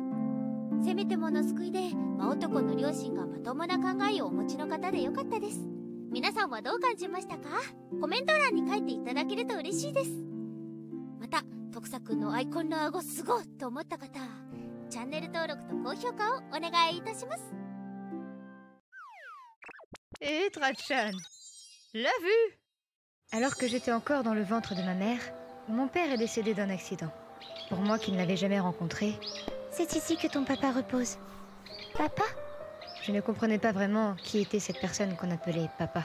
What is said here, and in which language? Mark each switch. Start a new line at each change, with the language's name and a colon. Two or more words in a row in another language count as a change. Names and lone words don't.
Japanese: せめてもの救いで真男の両親がまともな考えをお持ちの方でよかったです。皆さんはどう感じましたか？コメント欄に書いていただけると嬉しいです。また徳佐くんのアイコンの顎すごいと思った方、チャンネル登録と高評価をお願いいたします。
French: Et Trachan, l'a vu! Alors que j'étais encore dans le ventre de ma mère, mon père est décédé d'un accident. Pour moi qui ne l'avais jamais rencontré, C'est ici que ton papa repose. Papa? je ne comprenais pas vraiment qui était cette personne qu'on appelait papa.